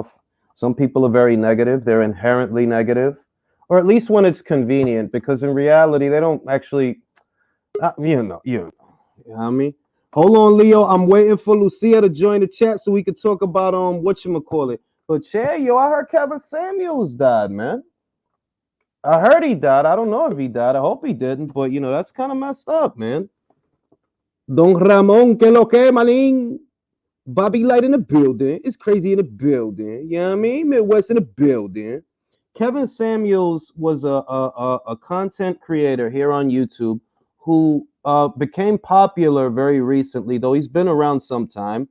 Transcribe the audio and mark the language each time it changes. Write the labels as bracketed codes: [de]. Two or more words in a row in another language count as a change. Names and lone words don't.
[en] Some people are very negative. They're inherently negative, or at least when it's convenient, because in reality, they don't actually, you know what I mean? Hold on, Leo. I'm waiting for Lucia to join the chat so we could talk about whatchamacallit. But yeah, yo, I heard Kevin Samuels died, man. I heard he died. I don't know if he died. I hope he didn't, but that's kind of messed up, man. [es] Don Ramon, que lo que, maning? [en] Bobby Light in the building. It's crazy in the building. You know what I mean? Midwest in the building. Kevin Samuels was a content creator here on YouTube who became popular very recently, though he's been around some time.